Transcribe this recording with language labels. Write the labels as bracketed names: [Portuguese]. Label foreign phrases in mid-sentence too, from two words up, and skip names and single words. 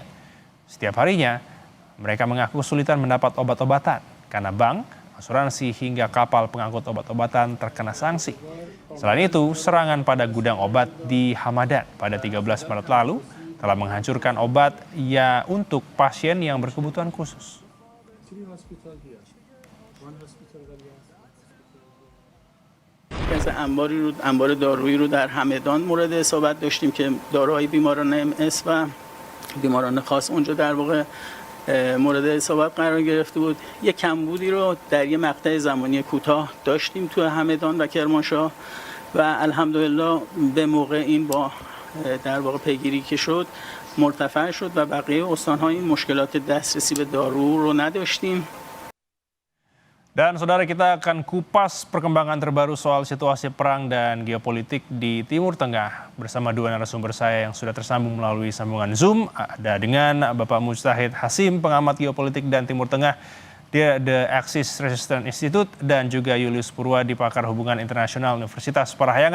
[Indonesian] Setiap harinya, mereka mengaku kesulitan mendapat obat-obatan karena bank, asuransi hingga kapal pengangkut obat-obatan terkena sanksi. Selain itu, serangan pada gudang obat di Hamadan pada 13 Maret lalu telah menghancurkan obat untuk pasien yang berkebutuhan khusus. [Persian] انبار دارویی رو در همدان مورد اصابت داشتیم که داروهای بیماران MS و بیماران خاص اونجا در واقع مورد اصابت قرار گرفته بود. یک کمبودی رو در یک مقطع زمانی کوتاه داشتیم تو همدان و کرمانشاه و الحمدلله به موقع این با در واقع پیگیری که شد مرتفع شد و بقیه استان‌ها این مشکلات دسترسی به دارو رو نداشتیم. [Indonesian] Dan saudara, kita akan kupas perkembangan terbaru soal situasi perang dan geopolitik di Timur Tengah bersama dua narasumber saya yang sudah tersambung melalui sambungan Zoom. Ada dengan Bapak Mujtahid Hasim, pengamat geopolitik dan Timur Tengah di The Axis Resistance Institute, dan juga Julius Purwadi, pakar hubungan internasional Universitas Parahyangan.